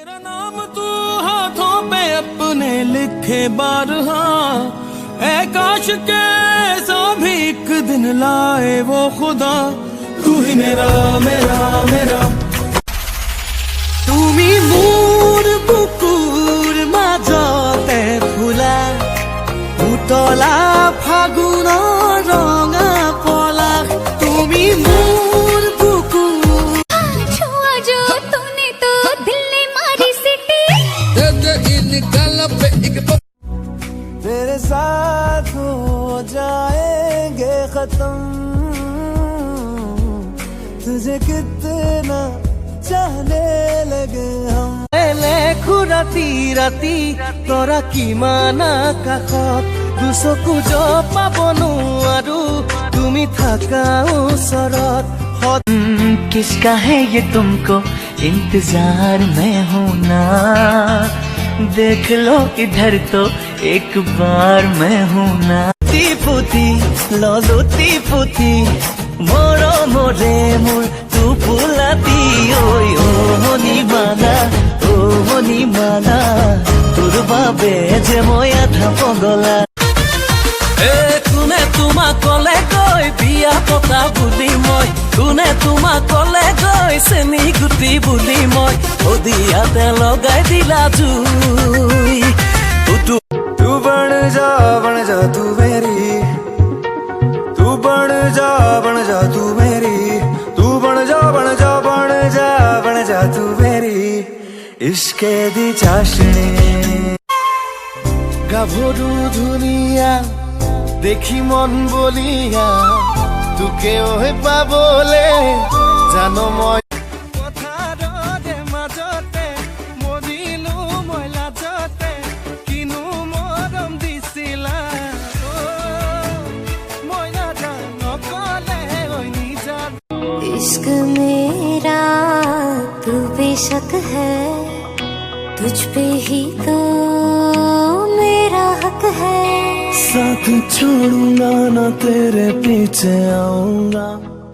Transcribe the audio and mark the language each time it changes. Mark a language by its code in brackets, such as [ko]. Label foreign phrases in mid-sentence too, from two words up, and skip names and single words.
[hi] नाम तू हाथों पे अपने लिखे बारहा, ऐ काश के ऐसा भी एक दिन लाए वो खुदा। तू ही मेरा मेरा मेरा [as] তুমি মোৰ বুকুৰ মাজতে ফুলা উতলা ফাগুনৰ ৰঙা পলাশ। তুমি মোৰ বুকুৰ [hi] छुआ जो तूने तो दिल ने मारी सिटी। तेरे साथ हो जाएंगे खत्म, तुझे कितना चाहने लगे हम। [as] লেখো ৰাতি ৰাতি তৰা কিমান আকাশত, দুচকু পাব নোৱাৰো তুমি থাকা ওচৰত। [hi] किसका है ये तुमको इंतजार में हूँ ना, देख लो इधर तो एक बार मैं हूँ ना। [as] পুতি ললতি পুতি মৰমৰে মোৰ টোপোলাতি ঐ ও মণিমালা তোৰ বাবে যে মই আধা পগলা। কোনে তোমাক কলে গৈ বিয়া পতা বুলি মই, কোনে তোমাক কলে গৈ চেনি গুটি বুলি মই, অদিয়াতে লগাই দিলা জুই। [hi] तू बन जा तू मेरी, तू बन जा तू मेरी, तू बन जा तू मेरी [pa] ਇਸ਼ਕੇ ਦੀ ਚਾਸ਼ਨੀ। [as] গাভৰু ধুনীয়া দেখি মন বলিয়া, তোকে ঐ পাবলে জানো মই পথাৰৰে মাজতে মৰিলো মই লাজতে, কিনো মৰম দিছিলা মই নাজানো কলে ঐ নিজৰ। [hi] इश्क मेरा तू बेशक है, तुझ पे ही तो मेरा हक है। साथ छोड़ूंगा ना तेरे पीछे आऊंगा।